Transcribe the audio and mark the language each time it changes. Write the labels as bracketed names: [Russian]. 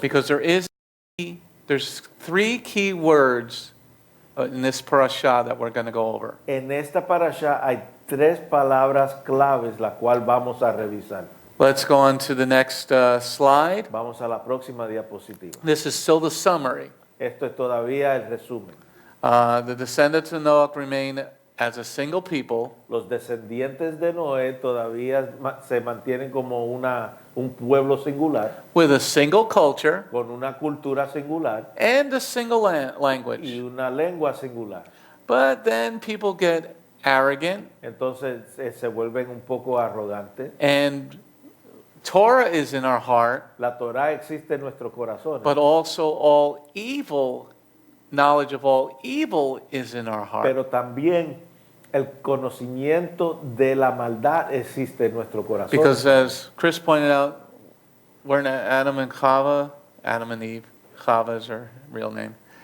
[English] because there's 3 key words in this parasha that we're going to go over. [Spanish] En esta parashá hay 3 palabras claves la cual vamos a revisar. [English] Let's go on to the next slide. [Spanish] Vamos a la próxima diapositiva. [English] This is still the summary. [Spanish] Esto es todavía el resumen. [English] The descendants of Noach remain as a single people, [Spanish] Los descendientes de Noé todavía se mantienen como un pueblo singular, [English] with a single culture [Spanish] con una cultura singular [English] and a single [Spanish] y [English] language. [Spanish] una lengua singular. [English] But then people get arrogant, [Spanish] Entonces se vuelven un poco arrogantes. [English] and Torah is in our heart, [Spanish] La Torá existe en nuestro corazón, [English] but also all evil knowledge of all evil is in our heart. [Spanish] Pero también el conocimiento de la maldad existe en nuestro corazón. [English] Because as Chris pointed out, we're Adam and Chava, Adam and Eve, Chava is her real name.